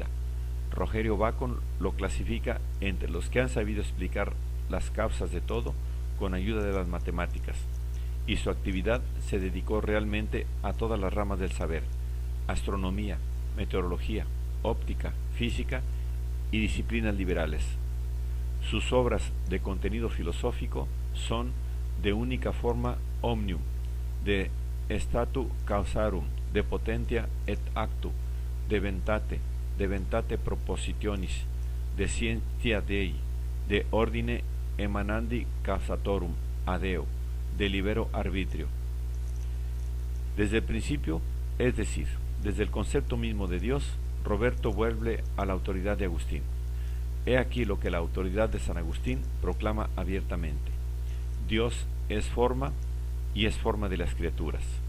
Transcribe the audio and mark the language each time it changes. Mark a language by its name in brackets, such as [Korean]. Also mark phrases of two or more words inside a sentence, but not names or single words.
[Spanish] Rogerio Bacon lo clasifica entre los que han sabido explicar las causas de todo con ayuda de las matemáticas, y su actividad se dedicó realmente a todas las ramas del saber: astronomía, meteorología, óptica, física y disciplinas liberales. Sus obras de contenido filosófico son De única forma omnium, De statu causarum, De potentia et actu, De ventate propositionis, De scientia Dei, De ordine emanandi causatorum adeo, De libero arbitrio. Desde el principio, es decir, desde el concepto mismo de Dios, Roberto vuelve a la autoridad de Agustín. He aquí lo que la autoridad de San Agustín proclama abiertamente: Dios es forma y es forma de las criaturas.